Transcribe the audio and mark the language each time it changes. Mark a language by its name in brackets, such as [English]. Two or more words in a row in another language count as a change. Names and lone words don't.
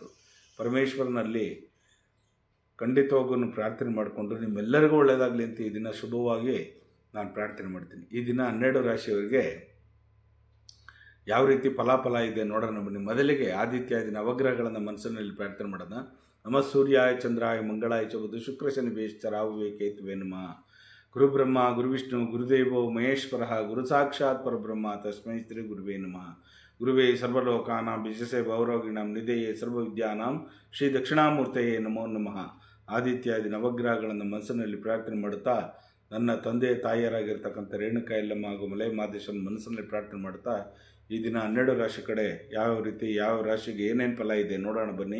[Kannada] ಪರಮೇಶ್ವರನಲ್ಲಿ ಖಂಡಿತವಾಗೂ ಪ್ರಾರ್ಥನೆ ಮಾಡಿಕೊಂಡು ನಿಮ್ಮೆಲ್ಲರಿಗೂ ಒಳ್ಳೆಯದಾಗಲಿ ಅಂತ ಈ ದಿನ ಶುಭವಾಗಿ ನಾನು ಪ್ರಾರ್ಥನೆ ಮಾಡ್ತೀನಿ. ಈ ದಿನ 12 ರಾಶಿಯವರಿಗೆ ಯಾವ ರೀತಿ ಫಲಾಫಲ ಇದೆ ನೋಡೋಣ ಬನ್ನಿ. ಮೊದಲಿಗೆ ಆದಿತ್ಯಾದಿ ನವಗ್ರಹಗಳನ್ನು ಮನಸ್ಸಿನಲ್ಲಿ ಪ್ರಾರ್ಥನೆ ಮಾಡೋಣ. [Sanskrit] ನಮ ಸೂರ್ಯಾಯ ಚಂದ್ರಾಯ ಮಂಗಳಾಯ ಚ ಬುಧ ಶುಕ್ರ ಶನಿ ಬೇಶ್ಚರಾಹುವೇ ಕೇತುವೆ ನಮಃ. ಗುರುಬ್ರಹ್ಮ ಗುರುವಿಷ್ಣು ಗುರುದೇವೋ ಮಹೇಶ್ವರ ಗುರು ಸಾಕ್ಷಾತ್ ಪರಬ್ರಹ್ಮ ತಸ್ಮೈ ಶ್ರೀ ಗುರುವೇ ನಮಃ. ಗುರುವೇ ಸರ್ವಲೋಕಾನಾಂ ವಿಜಸೇ ಭವರೋಗಿಣಾಂ ನಿಧೇಯೇ ಸರ್ವವಿದ್ಯಾನಾಂ ಶ್ರೀ ದಕ್ಷಿಣಾಮೂರ್ತಯೇ ನಮೋ ನಮಃ. [Kannada] ಆದಿತ್ಯಾದಿ ನವಗ್ರಹಗಳನ್ನು ಮನಸ್ಸಿನಲ್ಲಿ ಪ್ರಾರ್ಥನೆ ಮಾಡುತ್ತಾ ನನ್ನ ತಂದೆ ತಾಯಿಯರಾಗಿರ್ತಕ್ಕಂಥ ರೇಣುಕಾ ಯಲ್ಲಮ್ಮ ಹಾಗೂ ಮಲೆ ಮಹದೇಶ್ವರನ ಮನಸ್ಸಿನಲ್ಲಿ ಪ್ರಾರ್ಥನೆ ಮಾಡುತ್ತಾ ಈ ದಿನ 12 ರಾಶಿ ಕಡೆ ಯಾವ ರೀತಿ ಯಾವ ರಾಶಿಗೆ ಏನೇನು ಫಲ ಇದೆ ನೋಡೋಣ ಬನ್ನಿ.